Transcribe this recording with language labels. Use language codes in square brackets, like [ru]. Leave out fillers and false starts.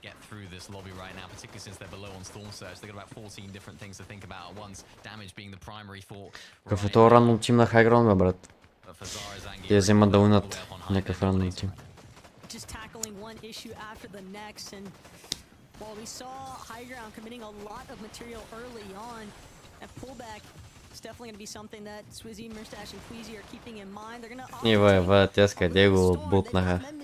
[en] Through this lobby right now, particularly since they're below on Storm Surge. They've got about 14 different things to think about at once. Damage being the primary thought. [bg] Какъв е това рандом тим на хайграунд, бе, брат? Те вземат да уинат някакъв рандом тим. [en] Just tackling one issue after the next, and while we saw high ground committing a lot of material early on, that pullback is definitely going to be something that Swizzy, Murstache, and Queasy are keeping in mind. They're going to [bg] Ева, те къде го бутнаха.